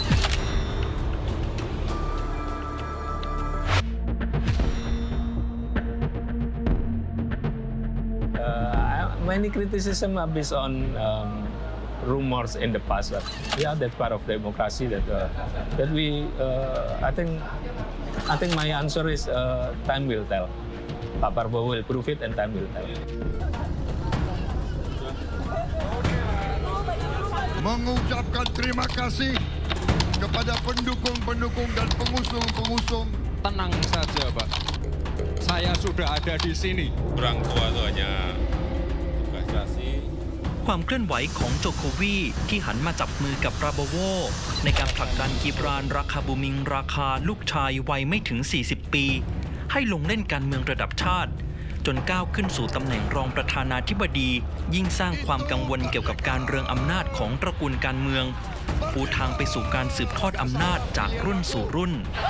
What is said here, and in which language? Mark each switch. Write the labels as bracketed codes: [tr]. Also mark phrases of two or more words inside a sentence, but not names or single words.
[en] Many criticism are based on rumors in the past, but yeah, that's part of democracy. That we, I think my answer is time will tell. Pak Prabowo will prove it, and time will tell. [id] Mengucapkan terima kasih kepada pendukung-pendukung dan pengusung-pengusung. Tenang saja, Pak. Saya sudah ada di sini. Orang tua itu hanya tugas. [th] ความเคลื่อนไหวของโจโควีที่หันมาจับมือกับปราโบโวในการผลักดันกิบรานราคาบูมิงราคาลูกชายวัยไม่ถึง 40 ปีให้ลงเล่นการเมืองระดับชาติจนก้าวขึ้นสู่ตำแหน่งรองประธานาธิบดียิ่งสร้างความกังวลเกี่ยวกับการเรืองอำนาจของตระกูลการเมืองปูทางไปสู่การสืบทอดอำนาจจากรุ่นสู่รุ่น